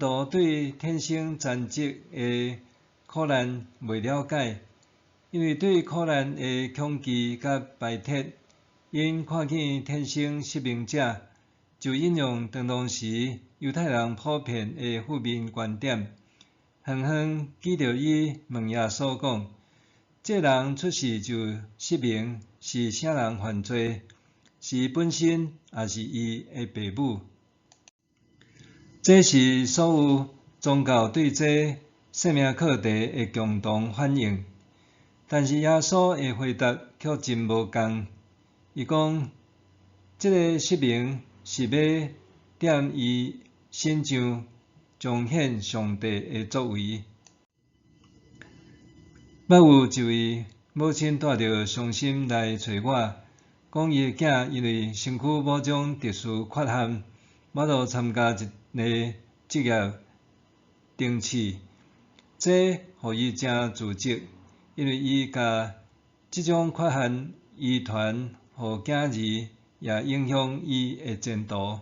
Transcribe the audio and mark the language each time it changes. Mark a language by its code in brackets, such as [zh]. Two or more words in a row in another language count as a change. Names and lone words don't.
[nan] 徒对天生残疾的苦难未了解，因为对苦难的恐惧甲排斥，因看见天生失明者，就引用当时犹太人普遍的负面观点，远远记着伊问耶稣讲：这人出世就失明，是啥人犯罪？是本身，还是伊的父母？这是所有宗教对这生命课题的共同反应。但是耶稣的回答却真无共。伊讲，这个失明是要踮伊身上彰显上帝的作为。捌有一位母亲带着伤心来找我，讲伊的囝因为身躯某种特殊缺陷，无法度参加一个职业登记，这互伊真自责，因为伊甲这种缺陷遗传予囝儿，也影响伊的前途。